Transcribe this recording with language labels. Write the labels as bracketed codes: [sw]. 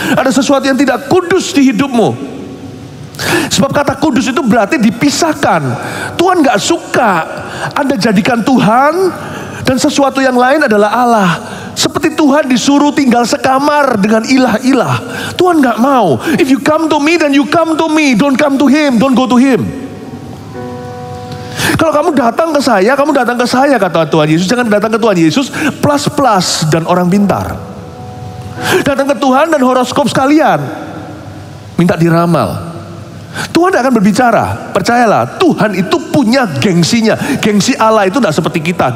[id] Ada sesuatu yang tidak kudus di hidupmu. Sebab kata kudus itu berarti dipisahkan. Tuhan gak suka Anda jadikan Tuhan dan sesuatu yang lain adalah Allah. Seperti Tuhan disuruh tinggal sekamar dengan ilah-ilah. Tuhan gak mau. [en] If you come to me, then you come to me. Don't come to him, don't go to him. [id] Kalau kamu datang ke saya kata Tuhan Yesus. Jangan datang ke Tuhan Yesus plus dan orang pintar. Datang ke Tuhan dan horoskop sekalian. Minta diramal. Tuhan tidak akan berbicara. Percayalah, Tuhan itu punya gengsinya. Gengsi Allah itu tidak seperti kita.